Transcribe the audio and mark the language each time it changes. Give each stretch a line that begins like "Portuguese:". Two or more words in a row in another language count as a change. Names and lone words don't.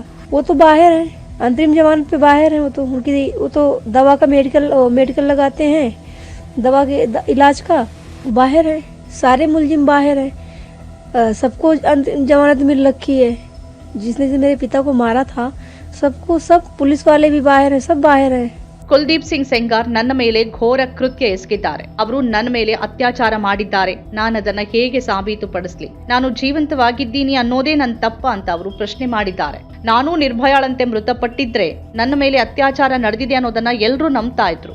Hindi: वो तो बाहर है, अंतरिम जमानत पे बाहर है। वो तो दवा का मेडिकल लगाते हैं, दवा के इलाज का बाहर है। सारे मुलजिम बाहर है, सबको अंतरिम जमानत मिल रखी है। जिसने मेरे पिता को मारा था सब पुलिस वाले भी बाहर है, सब बाहर है।
Kannada: ಕುಲ್ದೀಪ್ ಸಿಂಗ್ ಸೆಂಗಾರ್ ನನ್ನ ಮೇಲೆ ಘೋರ ಕೃತ್ಯ ಎಸಗಿದ್ದಾರೆ. ಅವರು ನನ್ನ ಮೇಲೆ ಅತ್ಯಾಚಾರ ಮಾಡಿದ್ದಾರೆ. ನಾನದನ್ನ ಹೇಗೆ ಸಾಬೀತುಪಡಿಸಲಿ? ನಾನು ಜೀವಂತವಾಗಿದ್ದೀನಿ ಅನ್ನೋದೇ ನನ್ನ ತಪ್ಪ ಅಂತ ಅವರು ಪ್ರಶ್ನೆ ಮಾಡಿದ್ದಾರೆ. ನಾನು ನಿರ್ಭಯಾಳಂತೆ ಮೃತಪಟ್ಟಿದ್ರೆ ನನ್ನ ಮೇಲೆ ಅತ್ಯಾಚಾರ ನಡೆದಿದೆ ಅನ್ನೋದನ್ನ ಎಲ್ಲರೂ ನಂಬ್ತಾ ಇದ್ರು.